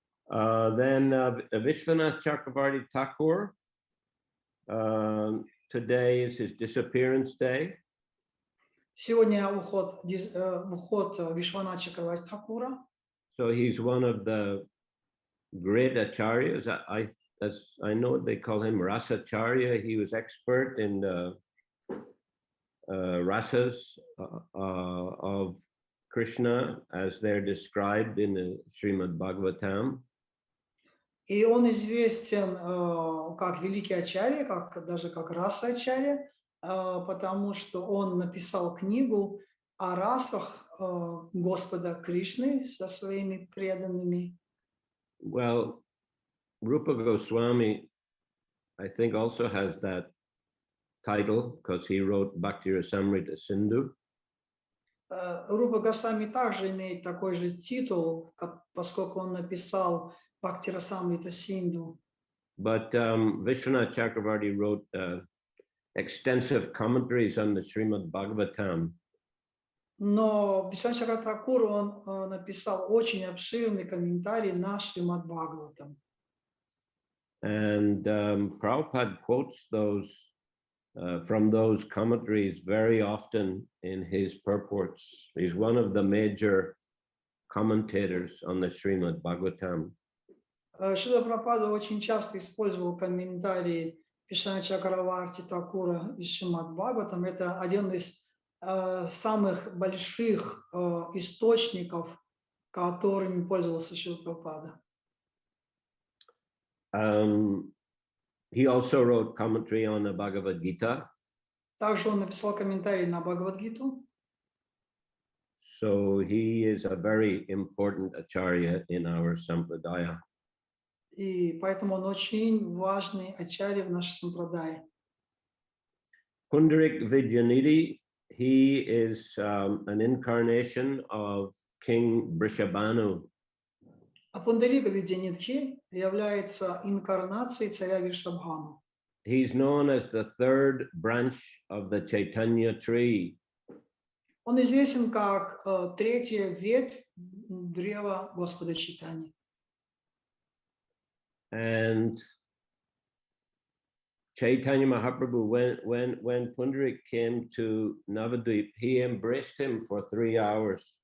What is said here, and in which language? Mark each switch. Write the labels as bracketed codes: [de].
[en] Then Vishwanath Chakravarti Thakur, today is his disappearance day. [ru] Сегодня уход Вишванатха Чакраварти Thakura. [en] So he's one of the great acharyas. I know they call him Rasacharya. He was expert in the rasas of Krishna as they're described in the Srimad Bhagavatam. [ru] И он известен как великий ачарья, даже как раса ачарья, потому что он написал книгу о расах Господа Кришны со своими преданными. [en] Well, Rupa Goswami, I think, also has that title because he wrote Bhakti Rasamrita Sindhu. [ru] Рупа Госвами также имеет такой же титул, поскольку он написал Бхакти Расамрита Синду. [en] But Vishwanath Chakravarti wrote extensive commentaries on the Srimad Bhagavatam. [ru] Но Вишванатх Чакраварти Thakura он написал очень обширный комментарий на Шримад Бхагаватам. [en] And Prabhupada quotes those from those commentaries very often in his purports. He's one of the major commentators on the Srimad Bhagavatam. [ru] Шрила Прабхупада очень часто использовал комментарии Вишванатха Чакраварти Thakura из Шримад Бхагаватам. Это один из самых больших источников, которыми пользовался Шрила Прабхупада. [en] He also wrote commentary on the Bhagavad Gita. [ru] Также он написал комментарий на Бхагавад-гиту. [en] So he is a very important acharya in our sampradaya. [ru] И поэтому он очень важный ачарья в нашей сампрадае. [en] Pundarik Vidyanidhi, he is an incarnation of King Vrishabhanu. [ru] А Пундарика Видянидхи является инкарнацией царя Вришабхану. [en] He's known as the 3rd branch of the Chaitanya tree. [ru] Он известен как третья ветвь древа Господа Чайтаньи. [en] And Chaitanya Mahaprabhu, when Pundarik came to Navadvip, he embraced him for 3 hours.